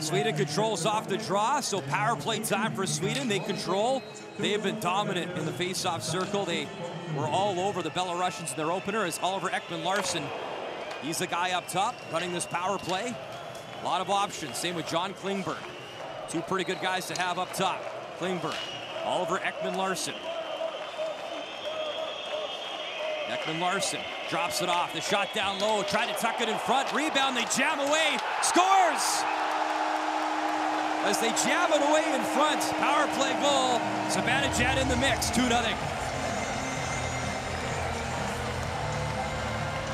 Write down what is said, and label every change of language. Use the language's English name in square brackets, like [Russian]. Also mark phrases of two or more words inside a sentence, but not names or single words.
[English] Sweden controls off the draw, so power play time for Sweden. They control. They have been dominant in the face-off circle. They were all over the Belarusians in their opener as Oliver Ekman-Larsson. He's the guy up top running this power play. A lot of options. Same with John Klingberg. Two pretty good guys to have up top. Klingberg. Oliver Ekman-Larsson. Ekman-Larsson drops it off. The shot down low. Tried to tuck it in front. Rebound. They jam away. Scores! As they jam it away in front. Power play goal. Zibanejad in the mix. 2-0.